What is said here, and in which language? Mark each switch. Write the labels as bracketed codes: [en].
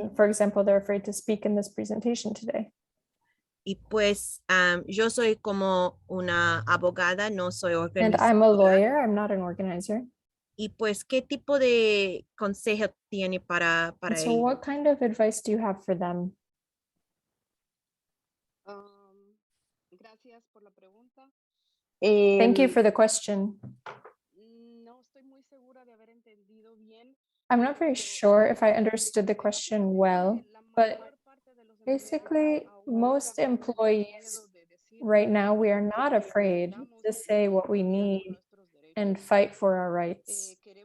[en] And for example, they're afraid to speak in this presentation today. [es] Y pues yo soy como una abogada, no soy organizadora. [en] And I'm a lawyer, I'm not an organizer. [es] Y pues, ¿qué tipo de consejo tiene para [en] So what kind of advice do you have for them? [es] Gracias por la pregunta. [en] Thank you for the question. [es] No estoy muy segura de haber entendido bien. [en] I'm not very sure if I understood the question well, but basically most employees right now, we are not afraid to say what we need and fight for our rights.